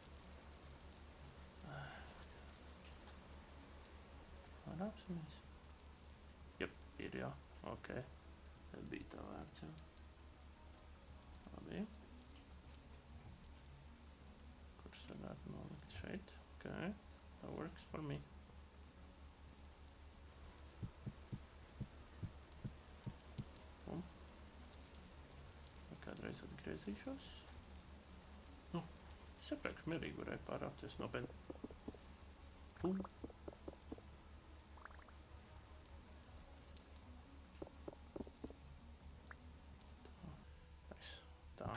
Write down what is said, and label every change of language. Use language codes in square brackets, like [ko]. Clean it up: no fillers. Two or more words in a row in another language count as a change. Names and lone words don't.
[lv] Varāpsimies. Jep, ir jā. Ok. Tad bija tā vērts, jā. Labi. Kurš varētu nolikt šeit? [en] Ok. That works for me. [lv] Kādreiz atgriezīšos. Nu, es iepriekš mierīgi varēju pārāpties nopietni. Tā.